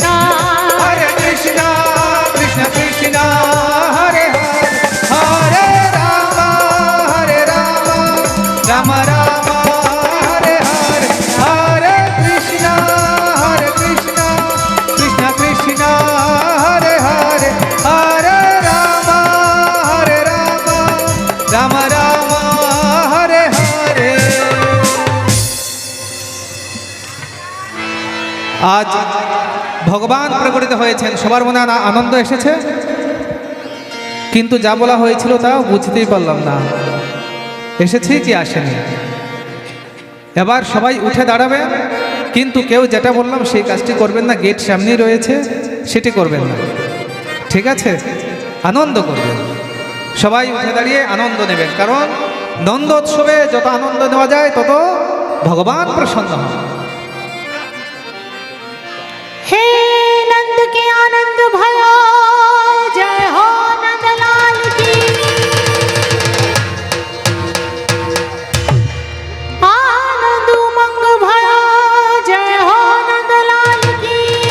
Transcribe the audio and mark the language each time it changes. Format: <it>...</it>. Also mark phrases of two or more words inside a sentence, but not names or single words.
<sa>कृष्ण कृष्ण हरे हरे हरे राम राम हरे हरे हरे कृष्ण कृष्ण कृष्ण हरे हरे हरे राम राम हरे हरे।</sa> <bn>আজ ভগবান প্রকটিত হয়েছেন, সবার মনে আনন্দ এসেছে, কিন্তু যা বলা হয়েছিল তা বুঝতেই পারলাম না এসেছে কি আসেনি। এবার সবাই উঠে দাঁড়াবে, কিন্তু কেউ যেটা বললাম সেই কাজটি করবেন না, গেট সামনেই রয়েছে সেটি করবেন না, ঠিক আছে? আনন্দ করবেন, সবাই উঠে দাঁড়িয়ে আনন্দ নেবেন, কারণ নন্দোৎসবে যত আনন্দ নেওয়া যায় তত ভগবান প্রসন্ন হন।</bn> <hi>हे नंद के आनंद भयो जय हो नंद लाल की आनंद उमंग भयो जय हो नंद लाल की</hi>